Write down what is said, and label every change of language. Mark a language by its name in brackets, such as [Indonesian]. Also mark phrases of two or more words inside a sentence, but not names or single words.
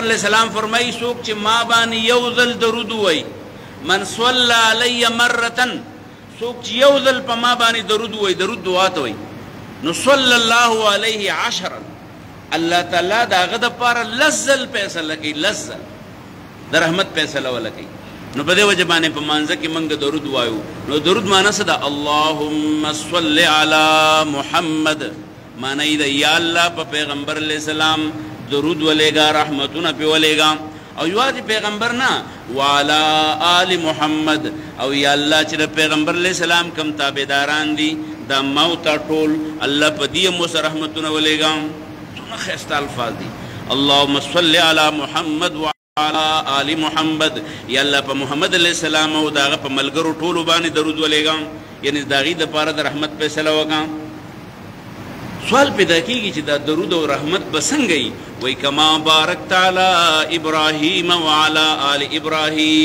[Arabic] علیه السلام [Pashto] فرمایي څوک چې ما باندې یو ځل درود ووایي [Arabic] من صلی علی مرتن [Pashto] څوک چې یو ځل په ما باندې درود ووایي درود دعا ته وایي نو [Arabic] صلی الله علیه عشرا [Pashto] الله تعالی د هغه دپاره لس ځل فیصله کوي لس ځل د رحمت فیصله وله کوي نو په دې وجه باندې په مانځه کې موږ درود وایو نو درود معنی څه ده [Arabic] اللهم صل علی محمد [Pashto] معنی یې ده یا الله په پیغمبر [Arabic] علیه السلام [Pashto] درود ولېږه رحمتونه پې ولېږه او یوازې پیغمبر نه [Arabic] وعلى آل محمد [Pashto] او یا الله چې د پیغمبر [Arabic] علیه السلام [Pashto] کم تابعداران دي دا موته ټول الله په دې هم ورسره رحمتونه ولېږه څونه ښایسته الفاظ دي. [Arabic] اللهم صل علی محمد وعلى آل محمد. [Pashto] یا الله په محمد [Arabic] علیه السلام [Pashto] او د هغه په ملګرو ټولو باندې درود ولېږه، یعنې د هغې دپاره د رحمت فیصله وکړه. سوال پیدا کېږي چې دا درود او رحمت به څنګه وي؟ وایي [Arabic] کما بارکت علی ابراهیم وعلى آل ابراهیم.